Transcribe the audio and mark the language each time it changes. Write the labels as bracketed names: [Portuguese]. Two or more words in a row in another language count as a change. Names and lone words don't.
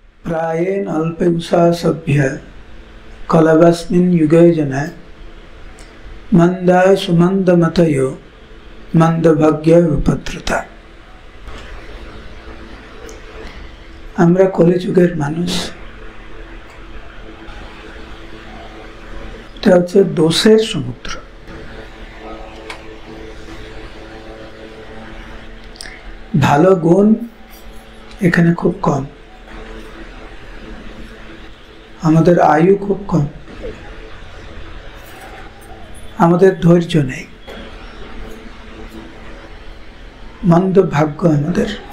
[Sanskrit] प्रायेण अल्पयुषा सभ्य कलवस्मिन् युगे जना मंदाय सुमंदमतयो मंदभाग्य उपद्रुता। [Bangla] আমরা কলিযুগের মানুষ। এটা হচ্ছে দোষের সমুদ্র। ভালো গুণ এখানে খুব কম, আমাদের আয়ু খুব কম, আমাদের ধৈর্য নেই, মন্দ ভাগ্য আমাদের।